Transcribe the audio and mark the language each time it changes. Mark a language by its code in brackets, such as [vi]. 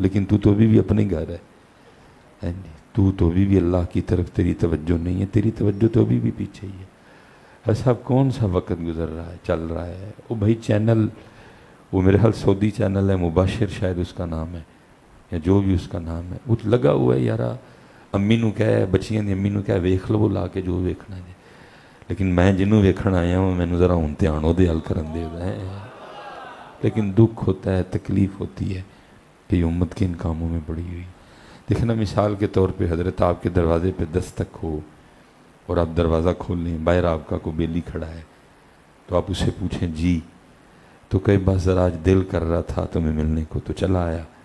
[ur] لیکن تو ابھی بھی اپنے گھر ہے، تو ابھی بھی اللہ کی طرف تیری توجہ نہیں ہے، تیری توجہ تو ابھی بھی پیچھے ہی ہے. ایسا کون سا وقت گزر رہا ہے، چل رہا ہے. وہ بھائی چینل، وہ میرے حال سعودی چینل ہے، مباشر شاید اس کا نام ہے یا جو بھی اس کا نام ہے، وہ لگا ہوا ہے یارا. [pa] امی نو کہے، بچیاں دی امی نو کہے ویکھ لو لا کے جو ویکھنا ہے. لیکن میں جنوں ویکھن آیا ہوں مینوں ذرا ہن دھیان وہ دے حل کرن دے. [ur] لیکن دکھ ہوتا ہے، تکلیف ہوتی ہے کہ یہ امت کے ان کاموں میں پڑی ہوئی. دیکھنا مثال کے طور پہ حضرت آپ کے دروازے پہ دستک ہو اور آپ دروازہ کھول لیں، باہر آپ کا کوئی بیلی کھڑا ہے تو آپ اسے پوچھیں جی، تو کئی بار ذرا آج دل کر رہا تھا تمہیں ملنے کو تو چلا آیا.